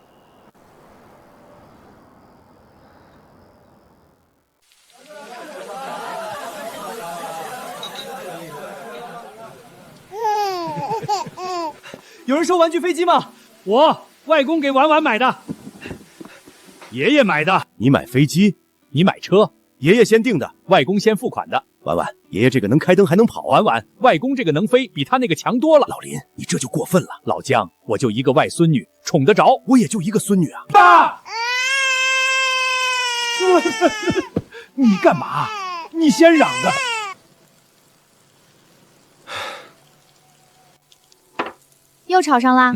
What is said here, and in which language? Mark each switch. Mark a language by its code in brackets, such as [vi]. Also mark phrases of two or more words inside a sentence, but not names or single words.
[zh] 有人收玩具飞机吗？我外公给婉婉买的，爷爷买的。你买飞机？你买车？爷爷先定的，外公先付款的。婉婉，爷爷这个能開燈還能跑。婉婉，外公這個能飛，比他那個強多了。老林，你這就過分了。老姜，我就一個外孫女，寵得着。我也就一個孫女啊。爸！你幹嘛？你先嚷的。又吵上啦？